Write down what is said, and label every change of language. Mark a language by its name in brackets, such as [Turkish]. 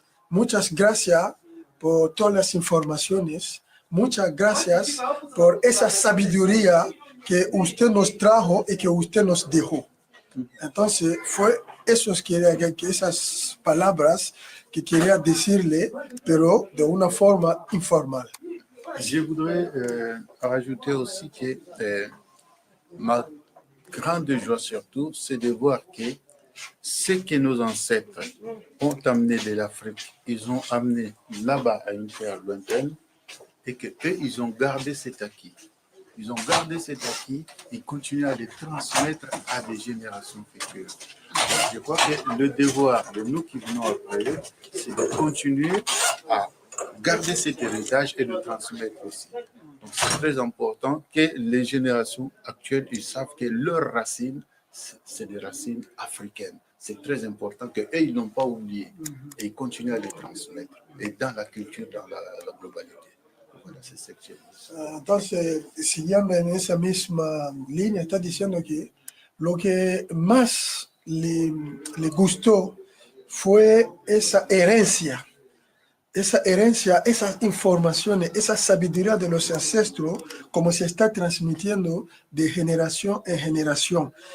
[Spanish] Muchas gracias por todas las informaciones. Muchas gracias por esa sabiduría que usted nos trajo y que usted nos dejó. Entonces, fue esas palabras que quería decirle, pero de una forma informal. [French] Je voudrais rajouter aussi que ma grande joie surtout, c'est de voir que ce que nos ancêtres ont amené de l'Afrique, ils ont amené là-bas à une terre lointaine et qu'eux, ils ont gardé cet acquis. Ils ont gardé cet acquis et continuent à le transmettre à des générations futures. Je crois que le devoir de nous qui venons après eux, c'est de continuer à garder cet héritage et de transmettre aussi. Donc c'est très important que les générations actuelles, ils savent que leurs racines, c'est des racines africaines. C'est très important qu'eux, ils n'ont pas oublié et ils continuent à les transmettre. Et dans la culture, dans la globalité. Voilà, c'est ce que j'ai dit. [Spanish] Entonces, siguiendo en esa misma línea, está diciendo que lo que más le gustó fue esa herencia, esas informaciones, esa sabiduría de los ancestros, como se está transmitiendo de generación en generación.